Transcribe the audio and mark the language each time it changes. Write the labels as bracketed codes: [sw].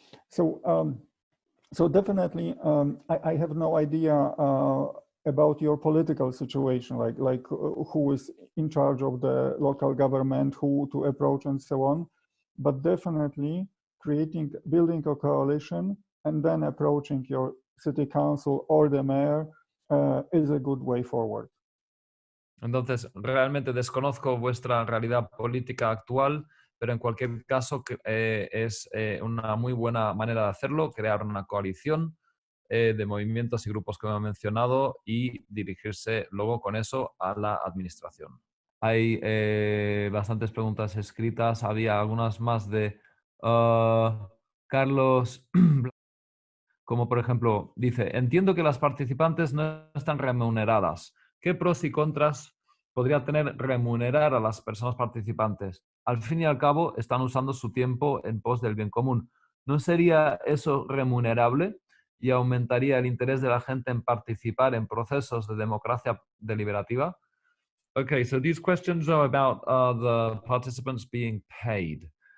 [en] So definitely, I have no idea about your political situation, like who is in charge of the local government, who to approach, and so on. But definitely, building a coalition and then approaching your city council or the mayor is a good way forward. [es] Entonces, realmente desconozco vuestra realidad política actual, pero en cualquier caso es una muy buena manera de hacerlo, crear una coalición de movimientos y grupos que me he mencionado y dirigirse luego con eso a la administración. Hay bastantes preguntas escritas, había algunas más de Carlos, como por ejemplo, dice, entiendo que las participantes no están remuneradas. ¿Qué pros y contras podría tener remunerar a las personas participantes? Al fin y al cabo, están usando su tiempo en pos del bien común. ¿No sería eso remunerable y aumentaría el interés de la gente en participar en procesos de democracia deliberativa? [en] Okay, so these questions are about the participants being paid.